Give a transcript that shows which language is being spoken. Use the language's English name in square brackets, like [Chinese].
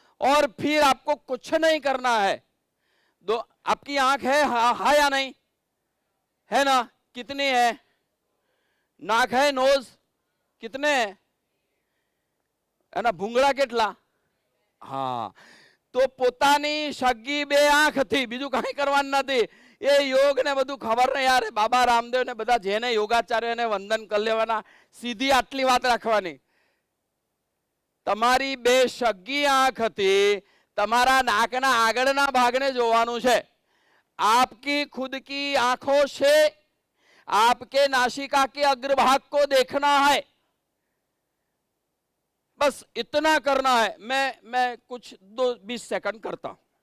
[Hindi] और फिर आपको कुछ नहीं करना है, दो आपकी आंख है, हाँ या नहीं है ना, कितनी है, नाक है, नोज कितने है ना, भूंगड़ा [Gujarati] કેટલા, [Hindi] हाँ, तो [Gujarati] પોતાની સગી બે આંખ થી બીજું કઈ કરવાનું નથી। એ યોગ ને બધું ખબર નહીં યાર, બાબા રામદેવ ને બધા જેને યોગાચાર્ય ને વંદન કરી લેવાના, સીધી આટલી વાત રાખવાની। તમારી બે સગી આંખ થી તમારા નાકના આગળના ભાગને જોવાનું છે। [Hindi] आपकी खुद की आंखों से आपके नासिका के अग्रभाग को देखना है, बस इतना करना है। मैं कुछ 20 सेकंड करता हूं।